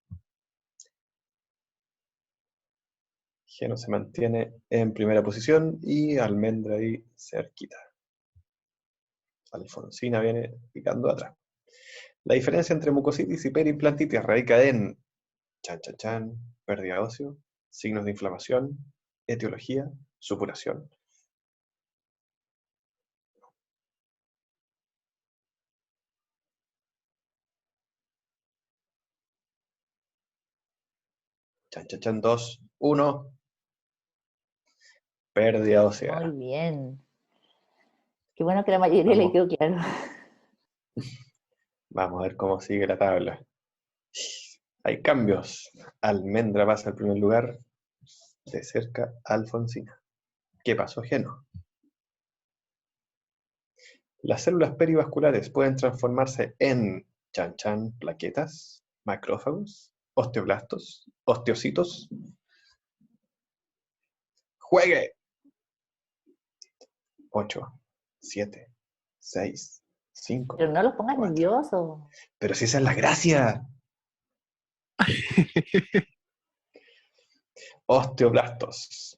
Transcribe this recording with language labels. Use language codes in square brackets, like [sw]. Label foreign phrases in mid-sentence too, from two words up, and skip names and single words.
[es] Geno se mantiene en primera posición y Almendra ahí cerquita. Alfonsina viene picando atrás. La diferencia entre mucositis y periimplantitis radica en chan, chan, chan, pérdida óseo, signos de inflamación, etiología, supuración. Chan, chan, chan, 2, 1. Pérdida ósea. Muy bien. Qué bueno que la mayoría le quedó claro. Vamos a ver cómo sigue la tabla. Hay cambios. Almendra pasa al primer lugar. De cerca, Alfonsina. ¿Qué pasó, Geno? Las células perivasculares pueden transformarse en chan chan, plaquetas, macrófagos, osteoblastos, osteocitos. ¡Juegue! 8, 7, 6, 5. Pero no los pongas 4. nerviosos. Pero si esa es la gracia. Osteoblastos.